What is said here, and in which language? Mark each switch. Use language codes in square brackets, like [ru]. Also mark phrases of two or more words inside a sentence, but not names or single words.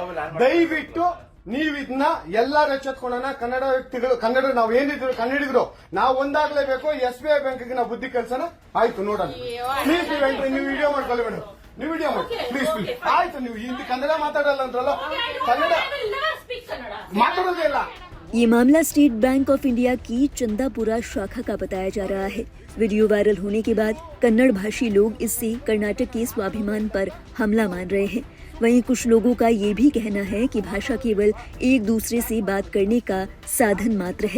[kn] ದಯವಿಟ್ಟು ನೀವು ಇದನ್ನ ಎಲ್ಲಾರು ಎಚ್ಚೆತ್ಕೊಳ್ಳೋಣ. ಕನ್ನಡ ವ್ಯಕ್ತಿಗಳು, ಕನ್ನಡ ನಾವು ಏನಿದ್ರು ಕನ್ನಡಿಗರು ನಾವು ಒಂದಾಗ್ಲೇಬೇಕು. SBI ಬ್ಯಾಂಕ್ಗೆ ನಾವು ಬುದ್ಧಿ ಕಲ್ಸೋಣ. ಆಯ್ತು ನೋಡೋಣ. ಪ್ಲೀಸ್ ನೀವು ವಿಡಿಯೋ ಮಾಡ್ಕೊಳ್ಳಿ ಮೇಡಮ್, ನೀವು ವಿಡಿಯೋ ಮಾಡಿ [en] please please. [kn] ಆಯ್ತು, ನೀವು ಹಿಂದಿ ಕನ್ನಡ ಮಾತಾಡಲ್ಲ ಅಂದ್ರಲ್ಲ, ಕನ್ನಡ ಮಾತಾಡೋದೇ ಇಲ್ಲ। [hi] ये मामला स्टेट बैंक ऑफ इंडिया की चंदापुरा शाखा का बताया जा रहा है। वीडियो वायरल होने के बाद कन्नड़ भाषी लोग इससे कर्नाटक के स्वाभिमान पर हमला मान रहे हैं। वहीं कुछ लोगों का ये भी कहना है कि भाषा केवल एक दूसरे से बात करने का साधन मात्र है।